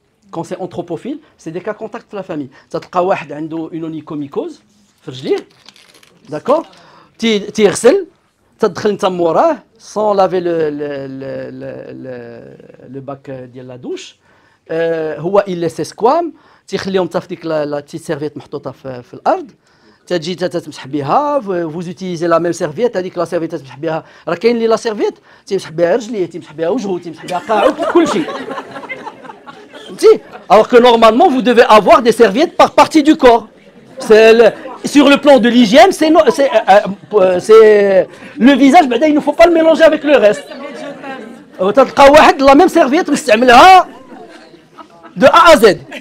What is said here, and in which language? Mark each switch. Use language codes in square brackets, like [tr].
[fr] Quand c'est anthropophile, c'est des cas contacts de la famille. Ça te [ar] واحد عنده [fr] une onychomycose [ar] في رجليه. [fr] D'accord? [ar] تيغسل تدخل انت موراه [fr] sans laver le bac de la douche. [ar] هو [fr] il laisse squam [ar] تيخليهم حتى في ديك لا تي سيرفيت محطوطه في الارض. تجي تمسح بها. [fr] vous utilisez la même serviette. [ar] هذيك لا سيرفيت تمسح بها. راه كاين اللي لا سيرفيت تمسح بها رجليه، تمسح بها وجهه، تمسح بها قاعه، كل شيء. [fr] Alors que normalement, vous devez avoir des serviettes par partie du corps. Sur le plan de l'hygiène, c'est le visage, il ne faut pas le mélanger avec le reste. La même serviette, de A à Z.